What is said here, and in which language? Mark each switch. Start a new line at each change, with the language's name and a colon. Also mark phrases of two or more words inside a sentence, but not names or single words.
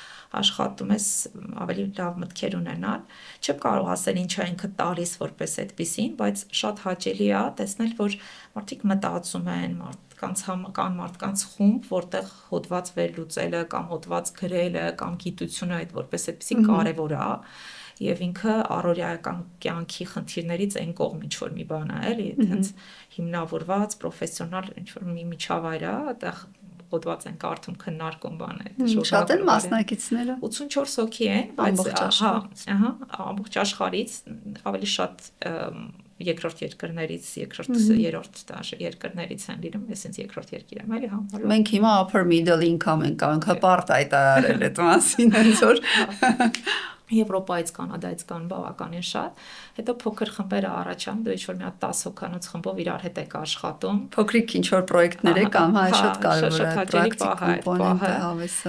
Armenian: աշխատում ես ավելի լավ մտքեր ունենալ, չեմ կարող ասել ինչա ինքը տալիս որպես այդպեսին, բայց շատ հաճելի է տեսնել, որ մարդիկ մտածում են, մարդկանց խումբ, որտեղ հոդված վերլուծելը կամ հոդված գրելը կամ գիտությունը այդ որպես այդպեսի կարևոր է, եւ ինքը առօրյական կյանքի խնդիրներից այն կողմ ինչ-որ մի բան է, էլի, հենց հիմնավորված պրոֆեսիոնալ ինչ-որ մի միջավայր է, այդտեղ հոդված են կարդում, քննարկում բան է, շատ են մասնակիցները 84 հոգի են, բայց ամբողջ աշխարհից ավելի շատ երկրորդ երկրներից, երրորդ դաշ երկրներից են լինում, ես ինձ երկրորդ երկիր եմ, էլի համարում։ Մենք հիմա
English: upper middle income
Armenian: ենք, անքապարտ այտարել այդ մասին, հենց որ Եվրոպայից, Կանադայից կան բավականին շատ, հետո փոքր խմբերը առաջանում, դու ինչ-որ մի հատ 10 հոգանոց խմբով իրար հետ եք աշխատում, փոքրիկ ինչ-որ պրոյեկտներ եք անում, շատ կարևոր է պրակտիկ կոմպոնենտը հավեսը։